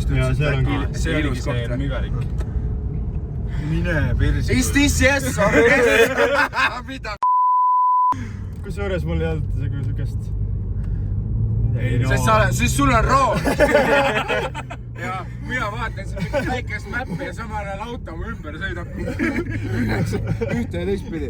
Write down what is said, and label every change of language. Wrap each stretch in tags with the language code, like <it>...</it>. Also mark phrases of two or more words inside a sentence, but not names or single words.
<et>Ja seal on ka. See oligi see mügarik. Mine persi.</et> <en>Is this yes or yes?</en> <et>Mida? Kusjuures mul ei olnud sükest... Sest sul on rool. Ja mina vaatan siin väikest mäppi ja samal ajal auto mu ümber sõidab. Ühte ja teistpidi.</et>